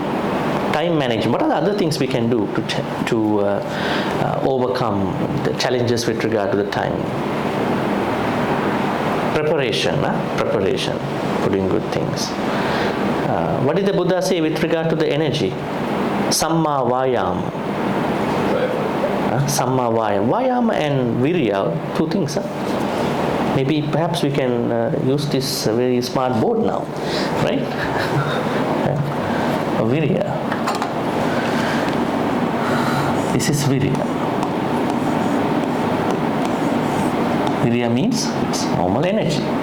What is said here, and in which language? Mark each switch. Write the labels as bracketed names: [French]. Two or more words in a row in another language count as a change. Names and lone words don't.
[English] Time management. What are the other things we can do to overcome the challenges with regard to the time? Preparation. Preparation. Putting good things. What did the Buddha say with regard to the energy? [Pali] Samma vayama. Samma vayama. [English] Vayama and virya, two things. Maybe perhaps we can use this very smart board now, right? Virya. This is virya. Virya means it's normal energy.